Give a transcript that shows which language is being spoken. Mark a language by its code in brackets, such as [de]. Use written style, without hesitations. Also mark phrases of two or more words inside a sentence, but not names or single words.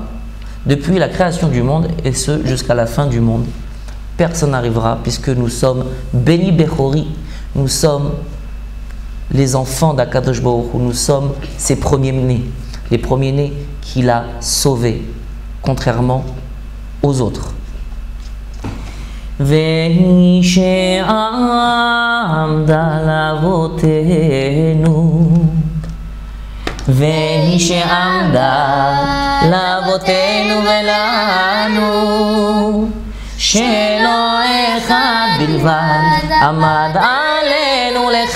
[fr] Depuis la création du monde, et ce jusqu'à la fin du monde, personne n'arrivera puisque nous sommes [he] בני בכורי, [fr] nous sommes les enfants d' [he] הקדוש ברוך הוא, [fr] nous sommes ses premiers-nés, les premiers-nés qu'il a sauvés, contrairement aux autres. [he] והיא שעמדה לאבותינו, והיא שעמדה לאבותינו ולנו, שלא אחד בלבד עמד עלינו